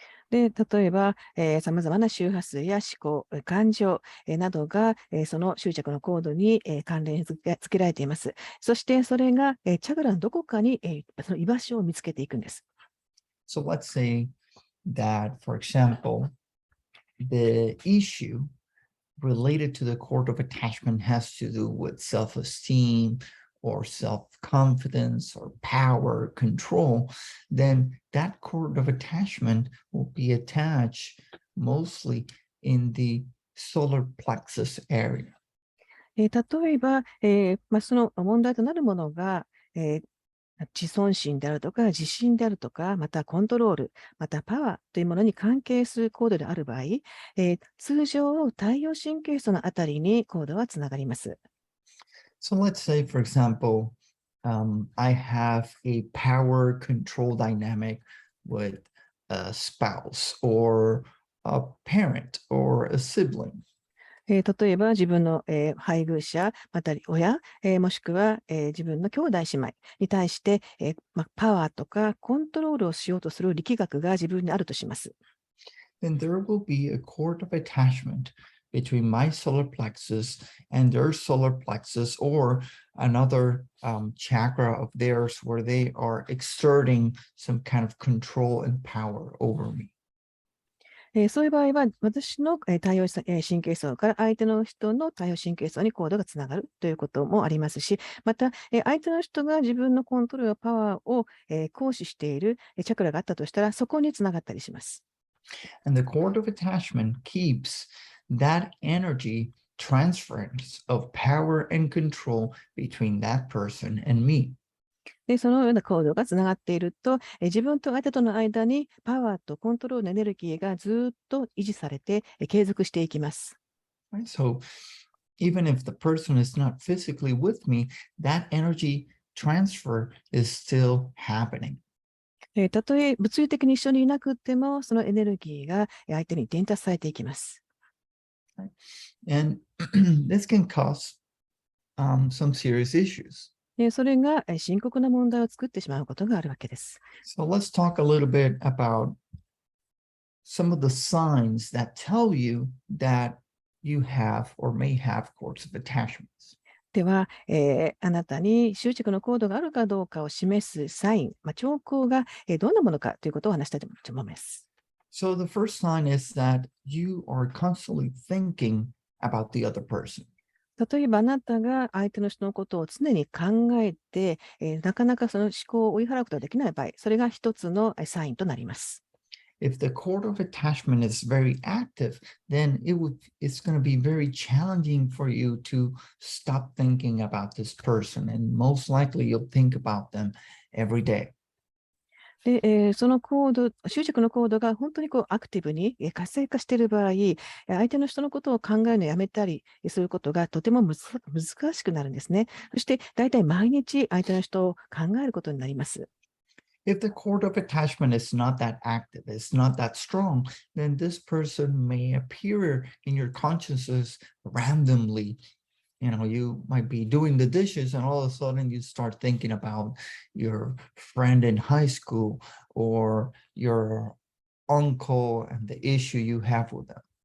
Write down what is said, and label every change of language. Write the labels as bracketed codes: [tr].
[ja] で、例えば、様々な周波数や思考、感情、などが、その執着のコードに、関連付けられています。そしてそれが、チャクラのどこかに、その居場所を見つけていくんです。 [en] So let's say that, for example, the issue related to the cord of attachment has to do with self-esteem or self-confidence or power, control, then that cord of attachment will be attached mostly in the solar plexus area. [ja] 例えば、その問題となるものが、自尊心であるとか、自信であるとか、またコントロール、またパワーというものに関係するコードである場合、通常、太陽神経層のあたりにコードはつながります。 [en] So let's say, for example, I have a power control dynamic with a spouse or a parent or a sibling. [ja] 例えば自分の、配偶者、また親、もしくは、自分の兄弟姉妹に対して、パワーとかコントロールをしようとする力学が自分にあるとします。 [en] Then there will be a cord of attachment between my solar plexus and their solar plexus or another chakra of theirs where they are exerting some kind of control and power over me. [ja] そういう場合は、私の太陽神経層から相手の人の太陽神経層にコードがつながるということもありますし、また、相手の人が自分のコントロールやパワーを行使しているチャクラがあったとしたら、そこにつながったりします。 [en] And the cord of attachment keeps that energy transference of power and control between that person and me. [ja] で、そのようなコードがつながっていると、自分と相手との間にパワーとコントロールのエネルギーがずっと維持されて、継続していきます。 [en] Right? So even if the person is not physically with me, that energy transfer is still happening. [ja] たとえ物理的に一緒にいなくても、そのエネルギーが相手に伝達されていきます。 [en] And this can cause some serious issues. [ja] それが深刻な問題を作ってしまうことがあるわけです。 [en] So let's talk a little bit about some of the signs that tell you that you have or may have cords of attachments. [ja] では、あなたに執着のコードがあるかどうかを示すサイン、兆候が、どんなものかということを話したいと思います。 [en] So the first sign is that you are constantly thinking about the other person. [ja] 例えばあなたが相手の人のことを常に考えて、なかなかその思考を追い払うことができない場合、それが一つのサインとなります。 [en] If the cord of attachment is very active, then it's going to be very challenging for you to stop thinking about this person. And most likely you'll think about them every day. [ja] で、そのコード、執着のコードが本当にアクティブに活性化している場合、相手の人のことを考えるのをやめたりすることがとても難しくなるんですね。そして、大体毎日相手の人を考えることになります。 [en] If the cord of attachment is not that active, it's not that strong, then this person may appear in your consciousness randomly. You might be doing the dishes and all of a sudden you start thinking about your friend in high school or your uncle and the issue you have with them.